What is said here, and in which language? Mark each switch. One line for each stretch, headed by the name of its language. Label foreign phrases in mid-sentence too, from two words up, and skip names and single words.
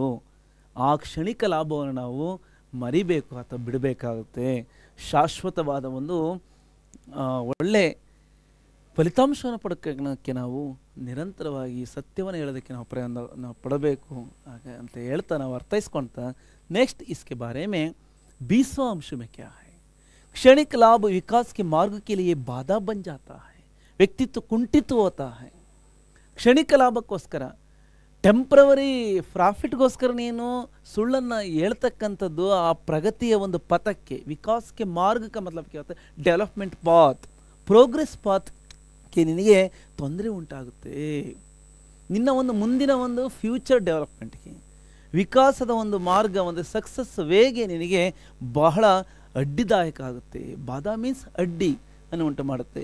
Kannada: ಆ ಕ್ಷಣಿಕ ಲಾಭವನ್ನು ನಾವು ಮರಿಬೇಕು ಅಥವಾ ಬಿಡಬೇಕಾಗುತ್ತೆ. ಶಾಶ್ವತವಾದ ಒಂದು ಒಳ್ಳೆ ಫಲಿತಾಂಶವನ್ನು ಪಡ್ಕೋಕ್ಕೆ ನಾವು ನಿರಂತರವಾಗಿ ಸತ್ಯವನ್ನು ಹೇಳೋದಕ್ಕೆ ನಾವು ಪಡಬೇಕು ಅಂತ ಹೇಳ್ತಾ ನಾವು ಅರ್ಥೈಸ್ಕೊಳ್ತಾ
Hindi: नेक्स्ट इसके बारे में 20वां अंश में क्या है। क्षणिक लाभ विकास के मार्ग के लिए बाधा बन जाता है, व्यक्तित्व कुंठित होता है.
Kannada: ಕ್ಷಣಿಕ ಲಾಭಕ್ಕೋಸ್ಕರ
English: temporary profit
Kannada: ನೀನು ಸುಳ್ಳನ್ನು ಹೇಳ್ತಕ್ಕಂಥದ್ದು ಆ ಪ್ರಗತಿಯ ಒಂದು ಪಥಕ್ಕೆ, ವಿಕಾಸಕ್ಕೆ ಮಾರ್ಗಕ್ಕೆ
Hindi: मतलब क्या होता है
English: development path, progress path
Kannada: ನಿನಗೆ ತೊಂದರೆ ಉಂಟಾಗುತ್ತೆ. ನಿನ್ನ ಒಂದು ಮುಂದಿನ ಒಂದು
English: future development,
Kannada: ವಿಕಾಸದ ಒಂದು ಮಾರ್ಗ, ಒಂದು
English: success way
Kannada: ನಿನಗೆ ಬಹಳ ಅಡ್ಡಿದಾಯಕ ಆಗುತ್ತೆ. ಬಾಧಾ ಮೀನ್ಸ್ ಅಡ್ಡಿ ಅನ್ನು ಉಂಟು ಮಾಡುತ್ತೆ.